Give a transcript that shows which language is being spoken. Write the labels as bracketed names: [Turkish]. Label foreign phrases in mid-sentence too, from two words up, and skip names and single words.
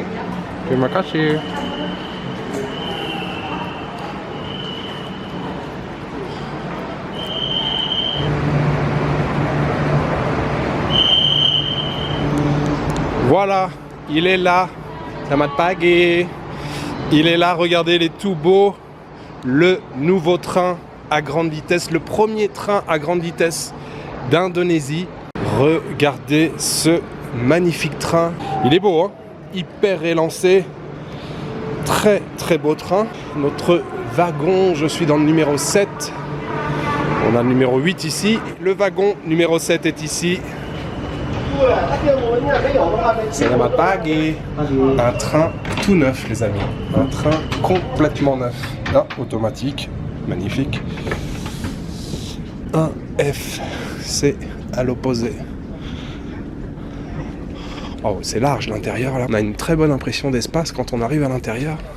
[Indonesian] Terima kasih. [French] Voilà, il est là. [Indonesian] Selamat pagi. [French] Il est là, regardez, il est tout beau. Le nouveau train à grande vitesse, le premier train à grande vitesse d'Indonésie. Regardez ce magnifique train, il est beau, hein, hyper élancé, très beau train. Notre wagon, je suis dans le numéro 7. On a le numéro 8 ici, le wagon numéro 7 est ici. [Indonesian] Selamat pagi. [French] Un train tout neuf les amis, un train complètement neuf. Ah, automatique, magnifique. Un F, c'est à l'opposé. Oh, c'est large l'intérieur là. On a une très bonne impression d'espace quand on arrive à l'intérieur.